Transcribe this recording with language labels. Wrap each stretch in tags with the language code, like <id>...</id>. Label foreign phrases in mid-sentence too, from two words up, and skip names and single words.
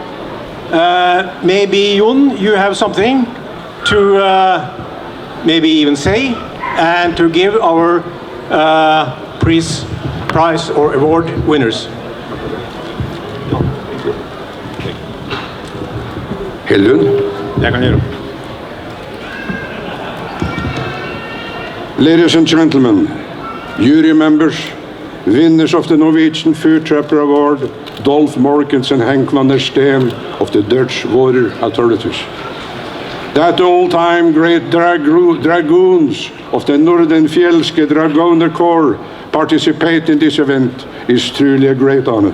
<en>Maybe Jon, you have something to maybe even say and to give our prize or award winners. Hellund.</en> <no>Jeg kan gjøre.</no> <en>Ladies and gentlemen, jury members, winners of the Norwegian Food Trapper Award, Dolf Morkens and Henk van der Steen of the Dutch Water Authorities. That all-time great dragoons of the Northern Fjellske Dragoner Corps participate in this event is truly a great honor.</en>